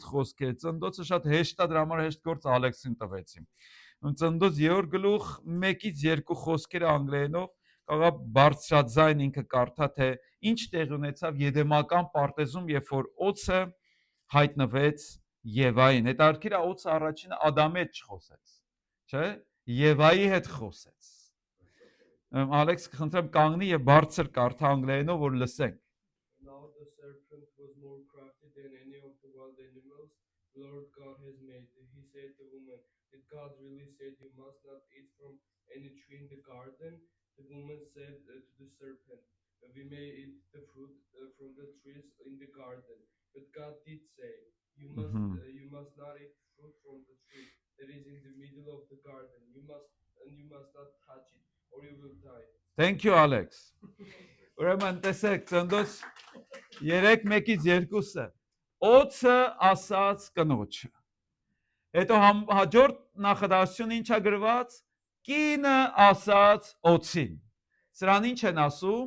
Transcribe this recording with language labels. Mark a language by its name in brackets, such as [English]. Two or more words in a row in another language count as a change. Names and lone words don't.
[Armenian] խոսքերը։ Ծննդոցը շատ հեշտ է, դրա համար հեշտ գործ Ալեքսին տվեցի։ Ծննդոց 3-րդ գլուխ 1-ից 2 խոսքերը անգլերենով կարող բարձրաձայն ինքը կարդա, թե ինչ տեղ ունեցավ Եդեմական պարտեզում, երբ որ օծը հայտնվեց Եվային։ Հետարքիր է օծը առաջինը Ադամի հետ չխոսեց, չէ՞։ Եվայի հետ խոսեց։ Ալեքս կխնդրեմ կանգնի եւ բարձր կարդա անգլերենով, որ լսենք։ [English] Now the serpent was more crafty than any of the wild animals the Lord God has made. He said to the woman, did God really say you must not eat from any tree in the garden? The woman said to the serpent, we may eat the fruit from the trees in the garden. But God did say, you must not eat fruit from the tree that is in the middle of the garden. You must not touch it, or you will die. Thank you, Alex. [Armenian] Ուրեմն տեսեք, ծննդոց 3-1-ից 2-ը օծը ասաց կնոջը։ Հետո հաջորդ նախադասությունը ինչա գրված, կինը ասաց օծին։ Սրան ինչ են ասում,